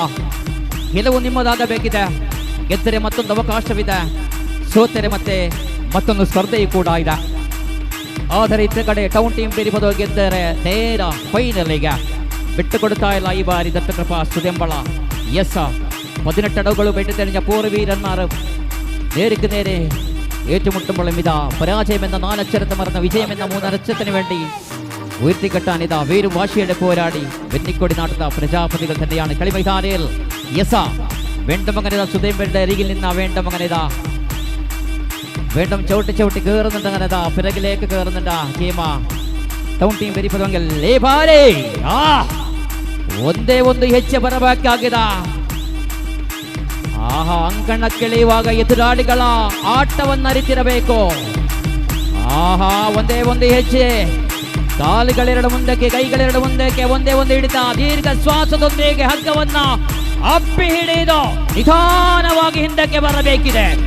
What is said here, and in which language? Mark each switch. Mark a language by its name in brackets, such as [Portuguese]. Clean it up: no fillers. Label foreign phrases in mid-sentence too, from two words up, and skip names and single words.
[Kannada] ಗೆಲುವು ನಿಮ್ಮದಾಗಬೇಕಿದೆ. ಗೆದ್ದರೆ ಮತ್ತೊಂದು ಅವಕಾಶವಿದೆ, ಸೋತರೆ ಮತ್ತೆ ಮತ್ತೊಂದು ಸ್ಪರ್ಧೆಯೂ ಕೂಡ ಇದೆ. ಆದರೆ ಇತ್ತ ಕಡೆ ಟೌನ್ ಟೀಮ್ ಪೆರಿಪದವು ಗೆದ್ದರೆ ನೇರ ಫೈನಲಿಗೆ ಬಿಟ್ಟು ಕೊಡ್ತಾ ಇಲ್ಲ ಈ ಬಾರಿ ದತ್ತಕೃಪಾ ಸುದೆಂಬಳ. [Malayalam] 18 അടവുകൾ വെട്ടിത്തെളിഞ്ഞ പൂർവീരന്മാർ നേർക്ക് നേരെ ഏറ്റുമുട്ടുമ്പോൾ ഇതാ പരാജയമെന്ന 4 അക്ഷരത്തെ മറന്ന വിജയമെന്ന 3 അക്ഷരത്തിന് വേണ്ടി ഉയർത്തിക്കെട്ടാൻ ഇതാ വീരും വാശിയുടെ പോരാടി വെന്നിക്കൊടി നാട്ടുന്ന പ്രജാപതികൾ തന്നെയാണ് കളിമൈതാനിയിൽ. വേണ്ടമങ്ങനിതാ സുധേമ്പയുടെ അരികിൽ നിന്ന വേണ്ടമങ്ങനിതാ വേണ്ടം ചവിട്ടി കയറുന്നുണ്ട്. അങ്ങനെതാ പിറകിലേക്ക് കയറുന്നുണ്ട് ഹീമ. [Kannada] ಟೌನ್ ಟೀಮ್ ಪೆರಿಪದವಂಗೆ ಲೇ ಬಾರಿ ಒಂದೇ ಒಂದು ಹೆಜ್ಜೆ ಬರಬೇಕಾಗಿದೆ. ಆಹಾ, ಅಂಕಣಕ್ಕಿಳಿಯುವಾಗ ಎದುರಾಳಿಗಳ ಆಟವನ್ನು ಅರಿತಿರಬೇಕು. ಆಹಾ, ಒಂದೇ ಒಂದು ಹೆಜ್ಜೆ, ಕಾಲುಗಳೆರಡು ಮುಂದಕ್ಕೆ, ಕೈಗಳೆರಡು ಮುಂದಕ್ಕೆ, ಒಂದೇ ಒಂದು ಹಿಡಿತ, ದೀರ್ಘ ಶ್ವಾಸದೊಂದಿಗೆ ಹಗ್ಗವನ್ನ ಅಪ್ಪಿ ಹಿಡಿದು ನಿಧಾನವಾಗಿ ಹಿಂದಕ್ಕೆ ಬರಬೇಕಿದೆ.